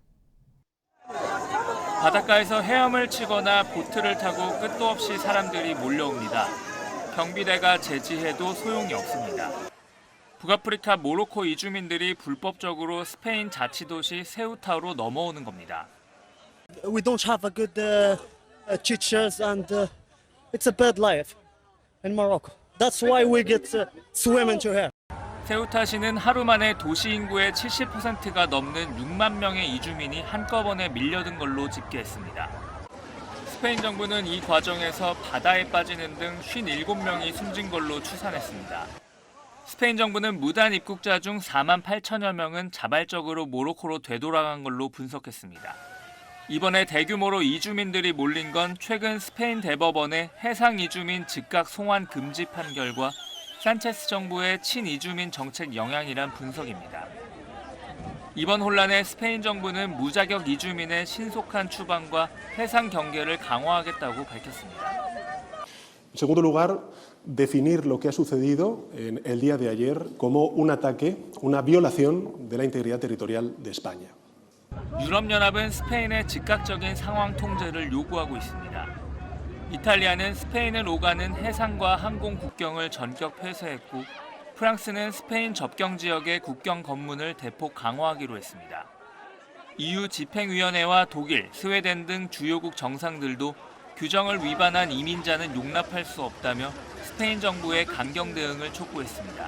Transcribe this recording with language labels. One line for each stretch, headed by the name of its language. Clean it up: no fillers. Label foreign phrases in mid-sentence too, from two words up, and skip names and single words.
Korean: 바닷가에서 헤엄을 치거나 보트를 타고 끝도 없이 사람들이 몰려옵니다. 경비대가 제지해도 소용이 없습니다. 북아프리카 모로코 이주민들이 불법적으로 스페인 자치도시 세우타로 넘어오는 겁니다.
English: We don't have a good teachers and it's a bad life in Morocco. That's why we get swimming to here.
Korean: 세우타시는 하루 만에 도시 인구의 70%가 넘는 6만 명의 이주민이 한꺼번에 밀려든 걸로 집계했습니다. 스페인 정부는 이 과정에서 바다에 빠지는 등 57명이 숨진 걸로 추산했습니다. 스페인 정부는 무단 입국자 중 4만 8천여 명은 자발적으로 모로코로 되돌아간 걸로 분석했습니다. 이번에 대규모로 이주민들이 몰린 건 최근 스페인 대법원의 해상 이주민 즉각 송환 금지 판결과 산체스 정부의 친이주민 정책 영향이란 분석입니다. 이번 혼란에 스페인 정부는 무자격 이주민의 신속한 추방과 해상 경계를 강화하겠다고 밝혔습니다.
Spanish: En segundo lugar, definir lo que ha sucedido en el día de ayer como un ataque, una violación de la integridad territorial de España.
Korean: 유럽연합은 스페인의 즉각적인 상황 통제를 요구하고 있습니다. 이탈리아는 스페인을 오가는 해상과 항공 국경을 전격 폐쇄했고 프랑스는 스페인 접경 지역의 국경 검문을 대폭 강화하기로 했습니다. EU 집행위원회와 독일, 스웨덴 등 주요국 정상들도 규정을 위반한 이민자는 용납할 수 없다며 스페인 정부의 강경 대응을 촉구했습니다.